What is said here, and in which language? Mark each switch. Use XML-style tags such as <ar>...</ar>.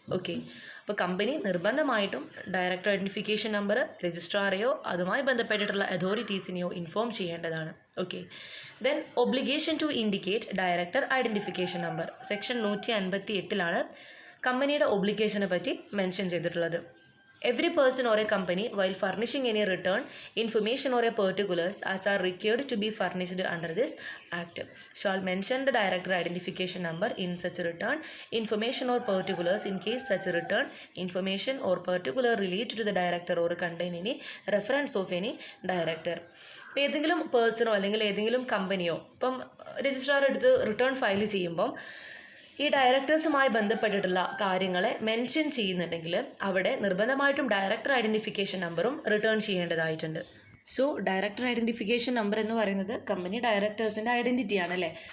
<ml>Okay, അപ്പോൾ company നിർബന്ധമായിട്ടും director identification number രജിസ്ട്രാറെയോ അതുമായി ബന്ധപ്പെട്ടിട്ടുള്ള അതോറിറ്റീസിനെയോ ഇൻഫോം ചെയ്യേണ്ടതാണ്. Okay, then</ml> <en>obligation to indicate director identification number</en> <ml>section 158 കമ്പനിയുടെ ഒബ്ലിഗേഷനെ പറ്റി മെൻഷൻ ചെയ്തിട്ടുള്ളത്.</ml> <en>Every person or a company, while furnishing any return, information or a particulars as are required to be furnished under this Act, shall mention the director identification number in such return, information or particulars in case such return, information or particular relate to the director or contain any reference of any director.</en> <ml>ഇപ്പോൾ ഏതെങ്കിലും പേഴ്സണോ അല്ലെങ്കിൽ ഏതെങ്കിലും കമ്പനിയോ ഇപ്പം registrar എടുത്ത് return file ചെയ്യുമ്പം ഈ ഡയറക്ടേഴ്സുമായി ബന്ധപ്പെട്ടിട്ടുള്ള കാര്യങ്ങളെ മെൻഷൻ ചെയ്യുന്നുണ്ടെങ്കിൽ അവിടെ നിർബന്ധമായിട്ടും ഡയറക്ടർ ഐഡൻറ്റിഫിക്കേഷൻ നമ്പറും റിട്ടേൺ ചെയ്യേണ്ടതായിട്ടുണ്ട്. സോ ഡയറക്ടർ ഐഡൻറ്റിഫിക്കേഷൻ നമ്പർ എന്ന് പറയുന്നത് കമ്പനി ഡയറക്ടേഴ്സിൻ്റെ ഐഡൻറ്റിറ്റി ആണല്ലേ.</ml>